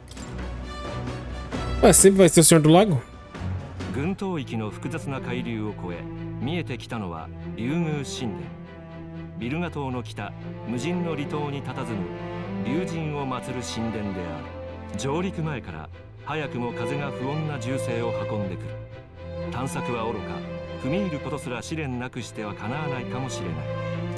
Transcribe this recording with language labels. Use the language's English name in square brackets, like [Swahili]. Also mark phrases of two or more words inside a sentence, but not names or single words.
[Portuguese] Ah, sempre vai ser o Senhor do Lago? [Japanese] 群島域の複雑な海流を越え見えてきたのは竜宮神殿。ビルガ島の北無人の離島に佇む竜神を祀る神殿である。上陸前から早くも風が不穏な銃声を運んでくる。探索はおろか踏み入ることすら試練なくしてはかなわないかもしれない。